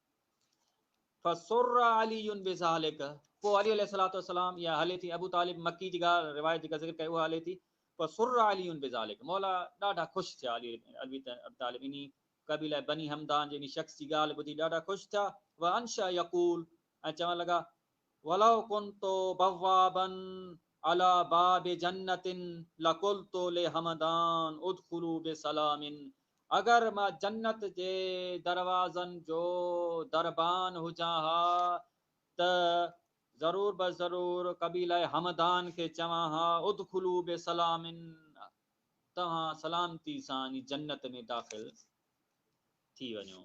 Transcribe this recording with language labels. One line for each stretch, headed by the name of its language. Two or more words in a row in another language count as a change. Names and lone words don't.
Arabic: فسر علي بذلك,
Sindhi: पोइ अली
Arabic: عليه الصلاة والسلام,
Sindhi: या हले थी अबू तालिब मक्की जी ॻाल्हि रिवायत जेका ज़िक्र कई उहा हले थी,
Arabic: فسر علي بذلك,
Sindhi: मौला ॾाढा ख़ुशि थिया अली तालिब इन कबीला बनी हमदान जे इन शख़्स जी ॻाल्हि ॿुधी ॾाढा ख़ुशि थिया।
Arabic: وأنشأ يقول,
Sindhi: ऐं चवण लॻा
Arabic: ولو كنت بوابا على باب جنة لقلت لهمدان ادخلوا بسلام,
Sindhi: अगर मां जन्नत जे दरवाज़नि जो दरबान हुजां हा त ज़रूर ब ज़रूर कबीला हमदान खे चवां हा
Arabic: ادخلوا بسلام,
Sindhi: तव्हां सलामती सां जन्नत में दाख़िल थी वञो।